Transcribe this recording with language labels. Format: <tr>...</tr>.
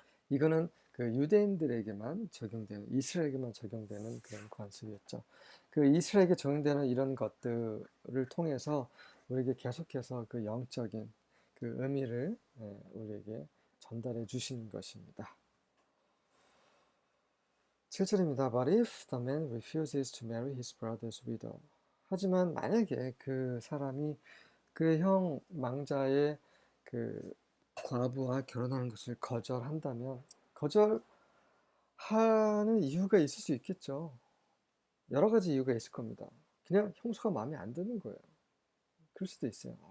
<ko>이거는 그 유대인들에게만 적용되는, 이스라엘에게만 적용되는 그런 관습이었죠. 그 이스라엘에게 적용되는 이런 것들을 통해서 우리에게 계속해서 그 영적인 그 의미를 우리에게 전달해 주시는 것입니다. 7절입니다.</ko> <en>But if the man refuses to marry his brother's widow.</en> <ko>하지만 만약에 그 사람이 그 형 망자의 그 과부와 결혼하는 것을 거절한다면 거절하는 이유가 있을 수 있겠죠. 여러 가지 이유가 있을 겁니다. 그냥 형수가 마음에 안 드는 거예요. 그럴 수도 있어요.</ko>